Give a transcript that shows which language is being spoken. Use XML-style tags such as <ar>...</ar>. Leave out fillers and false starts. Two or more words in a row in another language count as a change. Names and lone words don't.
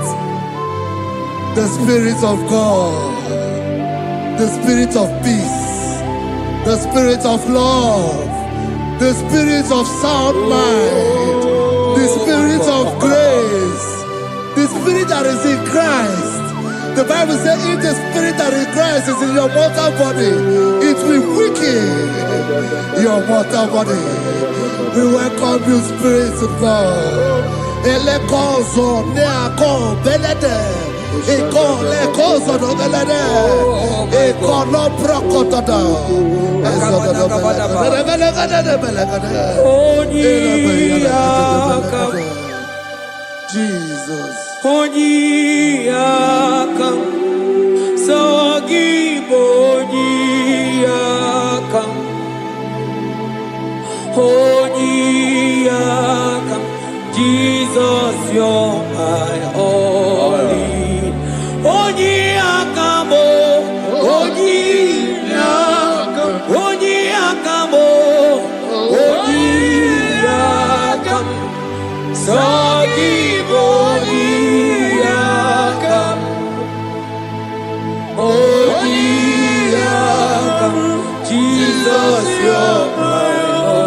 <en>The Spirit of God, the Spirit of peace, the Spirit of love, the Spirit of sound mind, the spirit of grace, the spirit that is in Christ. The Bible says if the spirit that is in Christ is in your mortal body, it will weaken your mortal body. We welcome you, Spirit of God. Elekozo neako belede, eko lekozo no belede, eko no prokotoda, ezodo no belede. Jesus. Onyiyakam, Sagibo Onyiyakam, Onyiyakam, Jesus, you're my only. Onyiyakam, Onyiyakam, Onyiyakam, Onyiyakam, Sagibo Onyiyakam, Onyiyakam, Jesus, you're my Lord.</en>